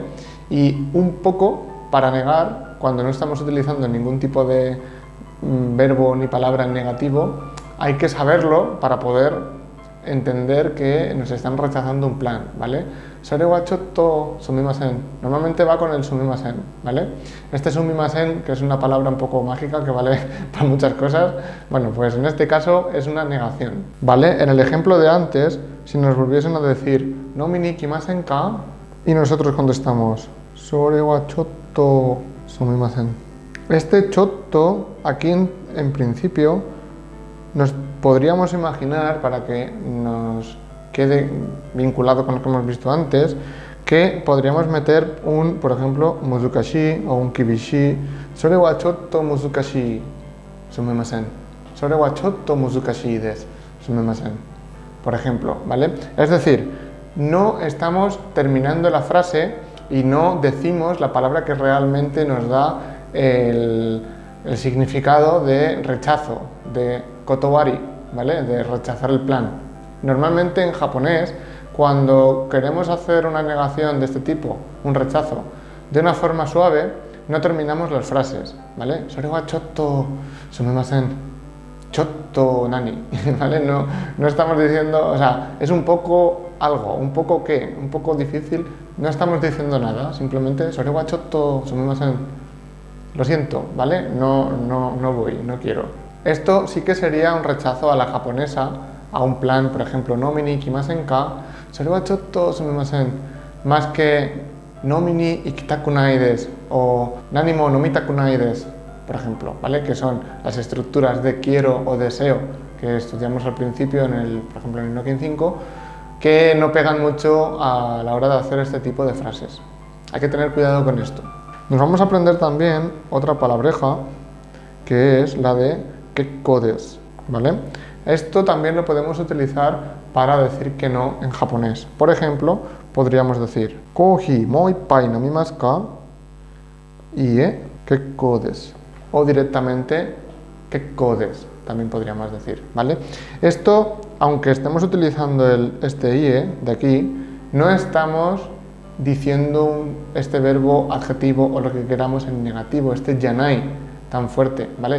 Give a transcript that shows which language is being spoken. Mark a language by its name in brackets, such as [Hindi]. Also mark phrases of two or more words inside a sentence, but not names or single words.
[Spanish] Y un poco, para negar, cuando no estamos utilizando ningún tipo de verbo ni palabra en negativo, hay que saberlo para poder entender que nos están rechazando un plan, ¿vale? [Japanese] それはちょっとすみません. [Spanish] Normalmente va con el sumimasen, ¿vale? Este sumimasen, que es una palabra un poco mágica que vale para muchas cosas, bueno, pues en este caso es una negación, ¿vale? En el ejemplo de antes, si nos volviesen a decir [Japanese] 飲みに来ませんか, [Spanish] y nosotros contestamos [Japanese] それはちょっとすみません. [Spanish] Este chotto, aquí en principio, nos podríamos imaginar, para que nos quede vinculado con lo que hemos visto antes, que podríamos meter un, por ejemplo, muzukashi o un kibishi. [Japanese] それはちょっと難しいすみません. それはちょっと難しいですすみません. [Spanish] Por ejemplo, ¿vale? Es decir, no estamos terminando la frase y no decimos la palabra que realmente nos da el significado de rechazo, de kotowari, ¿vale? De rechazar el plan. Normalmente en japonés, cuando queremos hacer una negación de este tipo, un rechazo, de una forma suave, no terminamos las frases, ¿vale? [Japanese] それはちょっとすみません、ちょっと何, [Spanish] ¿vale? No estamos diciendo, o sea, es un poco algo, un poco qué, un poco difícil, no estamos diciendo nada, simplemente [Japanese] それはちょっとすみません, [Spanish] lo siento, ¿vale? No voy, no quiero. Esto sí que sería un rechazo a la japonesa, a un plan, por ejemplo, [Japanese] 飲みに来ませんか、それはちょっとすみません, [Spanish] más que [Japanese] 飲みに行きたくないです o 何も飲みたくないです, [Spanish] por ejemplo, ¿vale? Que son las estructuras de quiero o deseo que estudiamos al principio, por ejemplo, en el Nokin 5, que no pegan mucho a la hora de hacer este tipo de frases. Hay que tener cuidado con esto. Nos vamos a aprender también otra palabreja, que es la de [Japanese] 結構です, [Spanish] ¿vale? Esto también lo podemos utilizar para decir que no en japonés. Por ejemplo, podríamos decir [Japanese] コーヒーもいっぱいなみますか? いいえ、結構です. [Spanish] O directamente [Japanese] 結構です, [Spanish] también podríamos decir, ¿vale? Esto, aunque estemos utilizando este ie de aquí, no estamos diciendo este verbo adjetivo o lo que queramos en negativo, este yanai tan fuerte, ¿vale?